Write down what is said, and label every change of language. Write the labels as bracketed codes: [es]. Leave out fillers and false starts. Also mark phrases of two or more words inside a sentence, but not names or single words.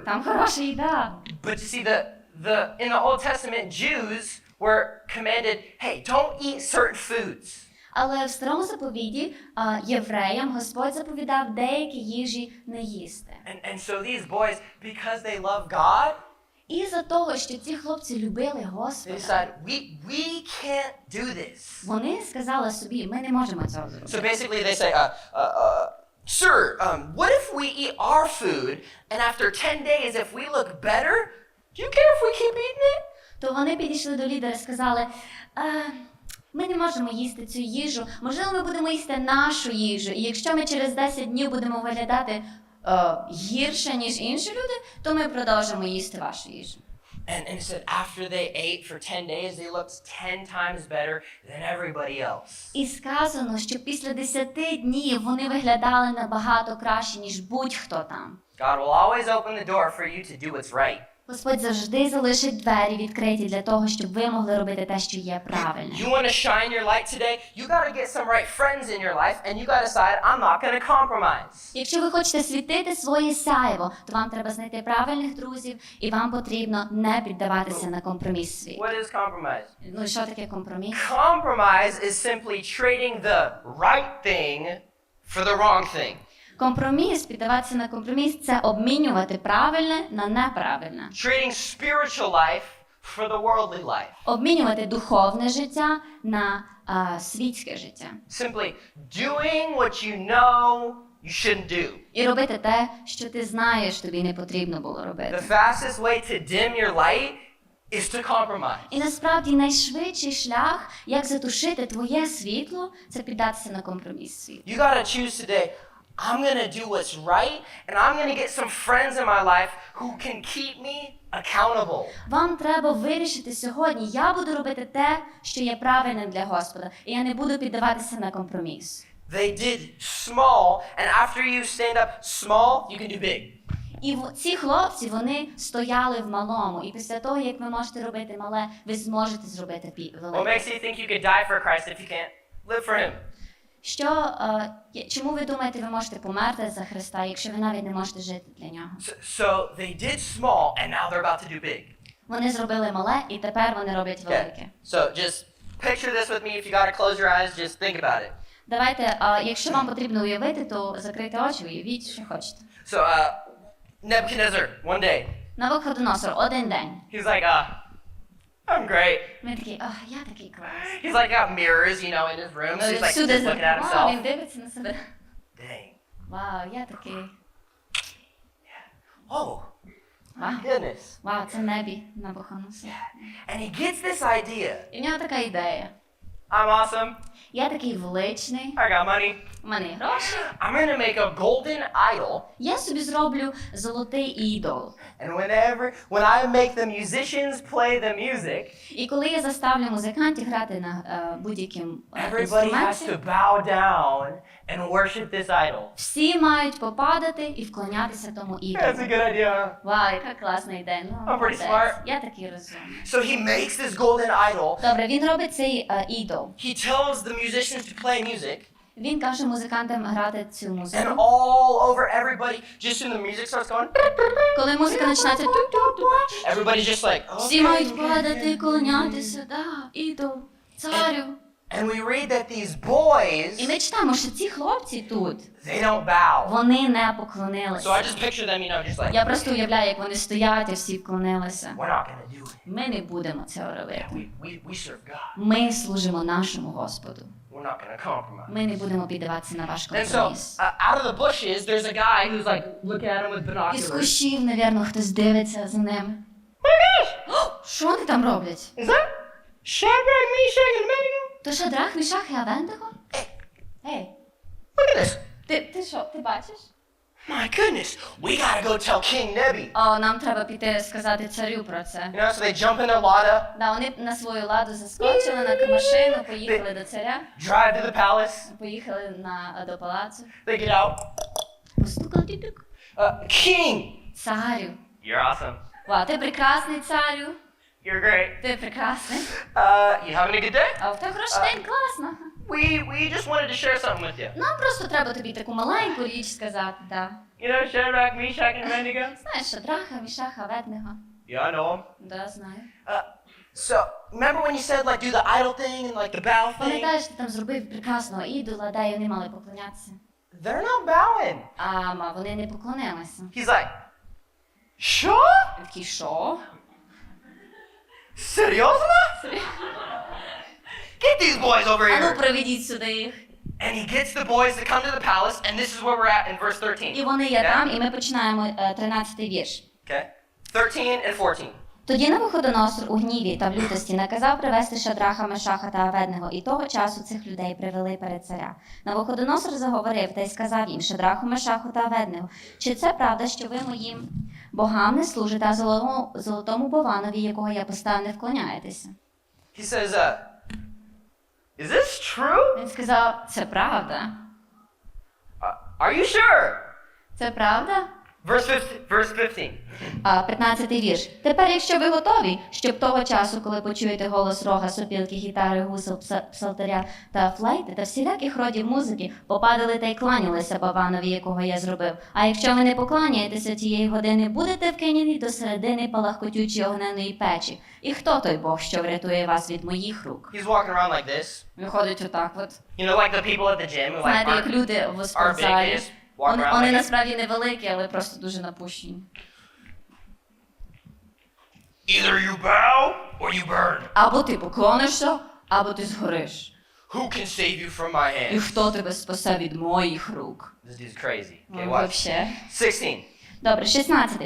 [uk] Там хороша їда. [en] But you see, in the Old Testament, Jews were commanded, hey, don't eat certain foods. [uk] Але в старому заповіді євреям Господь заповідав деякі їжі не їсти. [en] And so these boys, because they love God, [uk] І за того, що ці хлопці любили [en] they [uk] Господа, [en] decide, we can't do this. [uk] вони сказали собі, ми не можемо цього [en] So [uk] зробити. [en] basically they say, sir, what if we eat our food, and after 10 days, if we look better, do you care if we keep eating it? [uk] То вони підійшли до лідера і сказали, ми не можемо їсти цю їжу, можливо, ми будемо їсти нашу їжу, і якщо ми через 10 днів будемо виглядати гірше, ніж інші люди, то ми продовжимо їсти вашу їжу. [en] And it said after they ate for 10 days, they looked 10 times better than everybody else. [uk] І сказано, що після 10 днів вони виглядали набагато краще, ніж будь-хто там. [en] God will always open the door for you to do what's right. [uk] Господь завжди залишить двері відкриті для того, щоб ви могли робити те, що є правильне. [en] You want to shine your light today? You got to get some right friends in your life, and you got to decide, I'm not going to compromise. [uk] Якщо ви хочете світити своє сяйво, то вам треба знайти правильних друзів, і вам потрібно не піддаватися на компроміс свій. [en] What is compromise? [uk] Ну і що таке компроміс? [en] Compromise is simply trading the right thing for the wrong thing. [uk] Компроміс, піддаватися на компроміс – це обмінювати правильне на неправильне. [en] Trading spiritual life for the worldly life. [uk] Обмінювати духовне життя на світське життя. [en] Simply doing what you know you shouldn't do. [uk] І робити те, що ти знаєш, тобі не потрібно було робити. [en] The fastest way to dim your light is to compromise. [uk] І насправді найшвидший шлях, як затушити твоє світло, це піддатися на компроміс світу. [en] You got to choose today, I'm going to do what's right, and I'm going to get some friends in my life who can keep me accountable. [uk] Вам треба вирішити сьогодні, я буду робити те, що є правильним для Господа, і я не буду піддаватися на компроміс. [en] They did small, and after you stand up small, you can do big. [uk] І ці хлопці, вони стояли в малому, і після того, як ви можете робити мале, ви зможете зробити [en] What [uk] велике. [en] makes you think you could die for Christ if you can't live for Him? [uk] Чому ви думаєте, ви можете померти за Христа, якщо ви навіть не можете жити для Нього? [en] So they did small, and now they're about to do big. [uk] Вони зробили мале, і тепер вони роблять велике. [en] So just picture this with me. If you got to close your eyes, just think about it. [uk] Давайте, якщо вам потрібно уявити, то закрийте очі, уявіть, що хочете. [en] So Nebuchadnezzar, one day, [uk] Навуходоносор, один день. [en] he's like, I'm great. [uk] Він такий, я такий клас. [en] He's like got mirrors, you know, in his room. So he's like [uk] Всюди [en] just looking at [uk] Вау, він [en] himself. [uk] дивиться на себе. [en] Dang. [uk] Вау, я такий. [en] Oh, [uk] Вау, [en] goodness. [uk] вау, це небі Навуходоносор. [en] And he gets this idea. [uk] І в нього така ідея. [en] I'm awesome. [uk] Я такий величний, [en] I got money. [uk] у мене гроші. [en] I'm gonna make a golden idol. [uk] Я собі зроблю золотий ідол. [en] And when I make the musicians play the music, [uk] І коли я заставлю музикантів грати на будь-яким [en] everybody has [uk] інструменті, [en] to bow down and worship this idol. [uk] всі мають попадати і вклонятися тому [en] That's a [uk] ідолу. [en] good idea. [uk] Вау, яка класна ідея. Ну, [en] I'm pretty [uk] молодець. [en] smart. [uk] Я такий розумний. [en] So he makes this golden idol. [uk] Добре, він робить цей ідол. [en] He tells the musicians to play music. [uk] Він каже музикантам грати цю [en] And [uk] музику. [en] all over everybody, just when the music starts going, [uk] Коли музика починається, [en] everybody's just like, [uk] всі мають падати і клонятися, ідол, царю. [en] And we read that these boys, [uk] І ми читаємо, що ці хлопці тут, [en] they don't bow. [uk] вони не [en] So I [uk] поклонилися. [en] just picture them, you know, just like, [uk] Я просто уявляю, як вони стоять і всі вклонилися. [en] we're not gonna do it. [uk] Ми не будемо цього робити. [en] We serve God. [uk] Ми служимо нашому Господу. [en] We're not gonna compromise. [uk] Ми не будемо піддаватися на ваш [en] And so, [uk] компроміс. [en] out of the bushes, there's a guy who's like looking at him with [uk] Із [en] binoculars. [uk] кущів, навірно, хтось дивиться за ними. Що вони там роблять? [en] Is that Shadrach, Meshach, and Abednego? [uk] То Шадрах, Мішах і Авендего? Ей, [en] Look at this. [uk] ти що, ти бачиш? [en] My goodness, we gotta go tell King Nebi. [uk] О, нам треба піти сказати царю про це. [en] You know, so they jump in their Lada, [uk] Да, вони на свою ладу заскочили на машину, поїхали до царя, [en] drive to the palace. [uk] поїхали до палацу. [en] They get out. [uk] Постукав тіток. [en] King, [uk] Царю. [en] you're awesome. [uk] Вау, ти прекрасний, царю. [en] You're great. [uk] Ти прекрасний. [en] You having a good day? [uk] А в тебе хороший день, класно. [en] We just wanted to share something with you. [uk] Нам просто треба тобі таку маленьку річ сказати, да. [en] You know Shadrach, Meshach, and Abednego? [uk] Знаєш, Шадраха, Мішаха, Аведнего. [en] Yeah, I know them. [uk] Да, знаю. [en] So, remember when you said, like, do the idol thing and, like, the bow thing? [uk] Пам'ятаєш, ти там зробив прекрасного ідола, де вони мали поклонятися? [en] They're not bowing. [uk] А вони не поклонилися. [en] He's like, [uk] що? Він такий, що? Серйозно? [en] Get these boys over [uk] А ну, [en] here. [uk] приведіть сюди їх. [en] And he gets the boys to come to the palace, and this is where we're at in verse 13. [uk] І вони є [en] Yeah? [uk] там, і ми починаємо 13-й вірш. [en] Okay. 13 and 14. [uk] Тоді Навуходоносор у гніві та в лютості наказав привести Шадраха, Мешаха та Аведнего, і того часу цих людей привели перед царя. Навуходоносор заговорив та й сказав їм: Шадраху, Мешаху та Аведнего, чи це правда, що ви моїм богам не служите, а золотому бованові, якого я поставив, не вклоняєтеся? [en] He says, is this true? [uk] Він сказав: це правда. [en] Are you sure? [uk] Це правда? [en] Verse 15. [uk] 15-й вірш. Тепер, якщо ви готові, щоб того часу, коли почуєте голос рога, сопілки, гітари, гусел, псалтаря та флейти та всіляких родів музики, попадали та й кланялися Баванові, якого я зробив. А якщо ви не покланяєтеся тієї години, будете вкинені до середини палахкотючої огненної печі. І хто той Бог, що врятує вас від моїх рук? [en] He's walking around like this. [uk] Виходить отак от. [en] You know, like the people at the gym who like [uk] Знаєте, як люди в [en] are big, they [uk] спортзалі. [en] just walk around [uk] Вони [en] like this. [uk] насправді невеликі, але просто дуже напущені. [en] Either you bow or you burn. [uk] Або ти поклонишся, або ти згориш. [en] Who can save you from my [uk] І [en] hand? [uk] хто тебе спасе від моїх рук? [en] This dude's crazy. Okay, [uk] Ну, [en] watch. [uk] вообще. 16. Добре, 16.